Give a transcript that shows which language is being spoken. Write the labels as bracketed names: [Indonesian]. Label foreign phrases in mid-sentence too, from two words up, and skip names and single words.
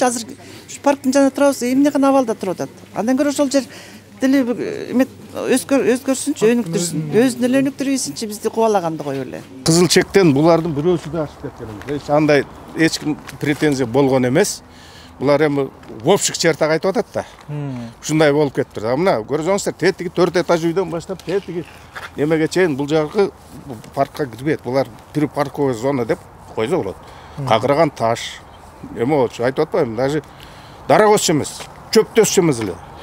[Kyrgyz] Азыр ушу парктын жанында турабыз, эмне гана абалда туруп атат. Андан көрө ошол жер деле өзгөрсүнчү, өнүктүрсүн. Өзүн эле өнүктүрүбүзчү бизди кубалаганды коюп эле. Кызыл чектен булардын бирөөсү да ашып кеткен. Эч андай эч ким претензия болгон эмес. Булар эми [Russian] в общих чертах [Kyrgyz] айтып атат да. Ушундай болуп кетти. Мына көрсөңүздөр, тетиги 4 этаж үйдөн баштап тетиги немеге чейин бул жагы паркка кирбейт. Булар [Russian] припарковая зона [Kyrgyz] деп койсо болот. Какыраган таш. Эми болчу, айтып атпаймынбы, даже дарак өсчү эмес, чөптө өсчү эмес эле.